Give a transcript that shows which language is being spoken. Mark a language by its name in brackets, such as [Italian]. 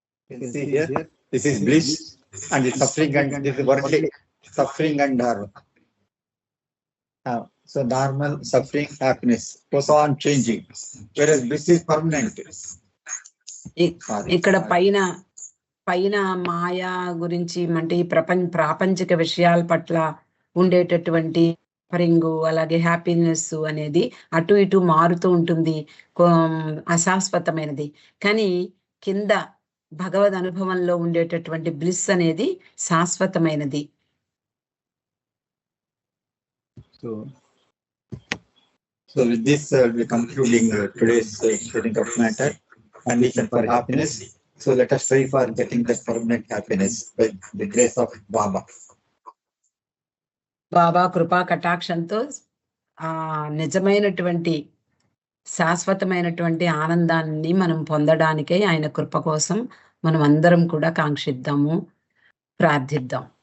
[English] See here, this is bliss and it's suffering and this is worldly suffering and so normal suffering happiness goes on changing, whereas bliss is permanent. [Telugu] ఇక్కడ పైన మాయా గురించి అంటే ఈ ప్రాపంచిక విషయాల పట్ల ఉండేటటువంటి పరింగు అలాగే హ్యాపీనెస్ అనేది అటు ఇటు మారుతూ ఉంటుంది, అశాశ్వతమైనది. కానీ కింద భగవద్ అనుభవంలో ఉండేటటువంటి బ్లిస్ అనేది శాశ్వతమైనది. [English] So with this we concluding today's sharing of matter, condition for happiness. So let us try for getting that permanent happiness by the grace of Baba. [Telugu] బాబా కృపా కటాక్షంతో ఆ నిజమైనటువంటి శాశ్వతమైనటువంటి ఆనందాన్ని మనం పొందడానికై ఆయన కృప కోసం మనం అందరం కూడా కాంక్షిద్దాము, ప్రార్థిద్దాం.